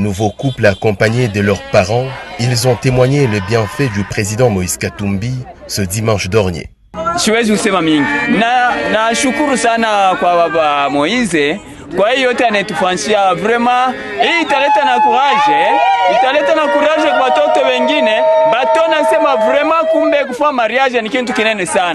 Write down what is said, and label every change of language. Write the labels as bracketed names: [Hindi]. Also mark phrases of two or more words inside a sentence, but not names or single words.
[French] nouveaux couples accompagnés de leurs parents, ils ont témoigné le bienfait du président Moïse Katumbi ce dimanche dernier. [Swahili] Siwezi kusema mingi. Na shukuru sana kwa baba Moïse kwa hiyo yote anatufanyia vraiment. Hii italeta na courage kwa watoto wengine. Batona sema vraiment kumbe kufanya mariage ni kitu kinene sana.